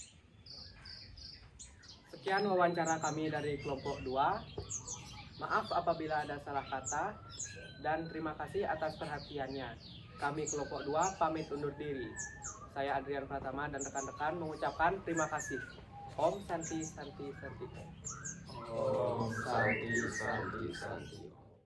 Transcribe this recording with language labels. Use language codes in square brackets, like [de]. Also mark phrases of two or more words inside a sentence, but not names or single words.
[id] Sekian wawancara kami dari kelompok 2. Maaf apabila ada salah kata, dan terima kasih atas perhatiannya. Kami kelompok 2 pamit undur diri. Saya Adrian Pratama dan rekan-rekan mengucapkan terima kasih. [sa] Om Santi Santi Santi. Om Santi Santi Santi.